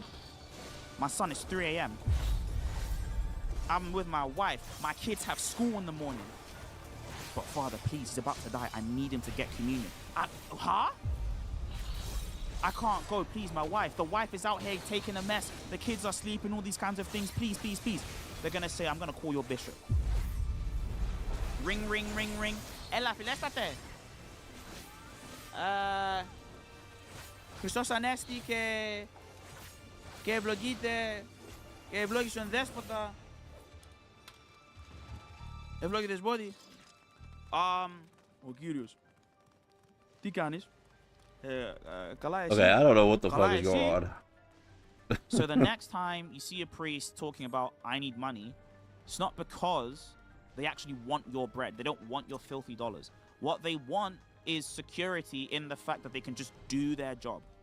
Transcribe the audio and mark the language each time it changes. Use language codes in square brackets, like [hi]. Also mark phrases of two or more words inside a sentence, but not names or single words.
[en] My son, it's 3 a.m. I'm with my wife. My kids have school in the morning. But Father, please, he's about to die. I need him to get communion. Huh? I can't go, please, my wife. The wife is out here taking a mess. The kids are sleeping, all these kinds of things. Please, please, please. They're going to say, I'm going to call your bishop. Ring, ring, ring, ring. [el] Έλα, φιλέστατε. Χριστός Ανέστη que ευλογείται, και ευλόγησε τον δέσποτα. Ευλόγησε δεσπότη. Ο Κύριος. Τι κάνεις? Καλά εσύ. [en] Okay, I don't know what the [el] Καλά [en] fuck is going [el] εσύ. [en] on. So the next time you see a priest talking about, I need money, it's not because they actually want your bread. They don't want your filthy dollars. What they want is security in the fact that they can just do their job.